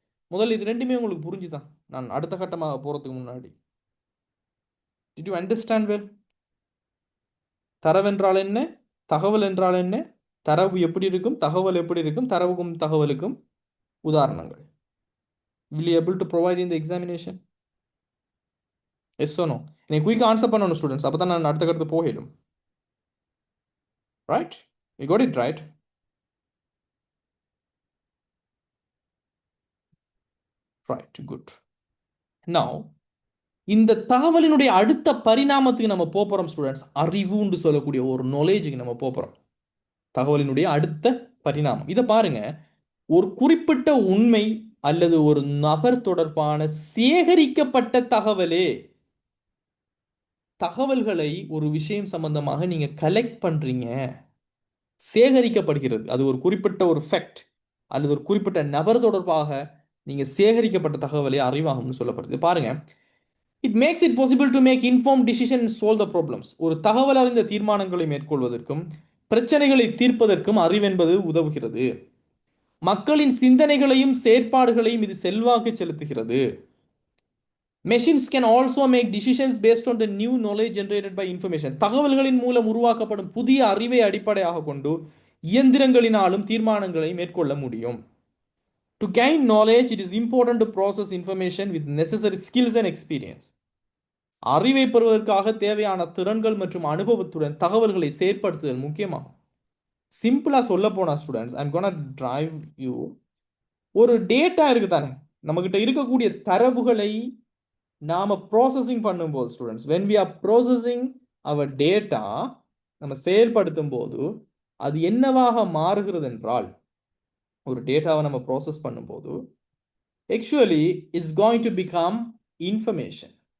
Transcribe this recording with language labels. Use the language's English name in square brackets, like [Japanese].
[Tamil] முதல்ல இது ரெண்டுமே உங்களுக்கு புரிஞ்சுதான் நான் அடுத்த கட்டமாக போறதுக்கு முன்னாடி. [English] Did you understand well? [Tamil] தரவு என்றால் என்ன, தகவல் என்றால் என்ன, தரவு எப்படி இருக்கும், தகவல் எப்படி இருக்கும், தரவுக்கும் தகவலுக்கும் உதாரணங்கள். [English] will you able to provide in the examination? yes or no? [Tamil] நீங்க குயிக் ஆன்சர் பண்ணணும் ஸ்டூடெண்ட்ஸ், அப்பதான் நான் அடுத்த கட்டத்து போயிடும். [English] Right? you got it right? right, good. now [Tamil] இந்த தகவலினுடைய அடுத்த பரிணாமத்துக்கு நம்ம போறோம் ஸ்டூடெண்ட்ஸ். அறிவுன்னு சொல்லக்கூடிய ஒரு நாலேஜுக்கு நம்ம போறோம். தகவலினுடைய அடுத்த பரிணாமம் இதை பாருங்க. ஒரு குறிப்பிட்ட உண்மை அல்லது ஒரு நபர் தொடர்பான சேகரிக்கப்பட்ட தகவல்களை ஒரு விஷயம் சம்பந்தமாக நீங்க கலெக்ட் பண்றீங்க, சேகரிக்கப்படுகிறது. அது ஒரு குறிப்பிட்ட ஒரு ஃபேக்ட் அல்லது ஒரு குறிப்பிட்ட நபர் தொடர்பாக நீங்க சேகரிக்கப்பட்ட தகவலை அறிவாகும்னு சொல்லப்படுது. [English] பாருங்க, it makes it possible to make inform decision solve the problems. [Tamil] ஒரு தகவல் அறிந்த தீர்மானங்களை மேற்கொள்வதற்கும் பிரச்சனைகளை தீர்ப்பதற்கும் அறிவென்பது உதவுகிறது. மக்களின் சிந்தனைகளையும் செயற்பாடுகளையும் இது செல்வாக்கு செலுத்துகிறது. [English] Machines can also make decisions based on the new knowledge generated by information. [Tamil] தகவல்களின் மூலம் உருவாக்கப்படும் புதிய அறிவை அடிப்படையாக கொண்டு இயந்திரங்களினாலும் தீர்மானங்களை மேற்கொள்ள முடியும். [English] To gain knowledge, it is important to process information with necessary skills and experience. [Tamil] அறிவை பெறுவதற்காக தேவையான திறன்கள் மற்றும் அனுபவத்துடன் தகவல்களை செயற்படுத்துதல் முக்கியமாகும். சிம்பிளா சொல்ல போனா students, [English] I'm gonna drive you. [Tamil] ஒரு டேட்டா இருக்கு தானே, நம்மகிட்ட இருக்கக்கூடிய தரவுகளை நாம ப்ராசஸிங் பண்ணும்போது students, [English] when we are processing our data, [Tamil] நம்ம செயல்படுத்தும் போது அது என்னவாக மாறுகிறது என்றால், ஒரு டேட்டாவை நம்ம ப்ராசஸ் பண்ணும்போது [English] actually it's going to become information.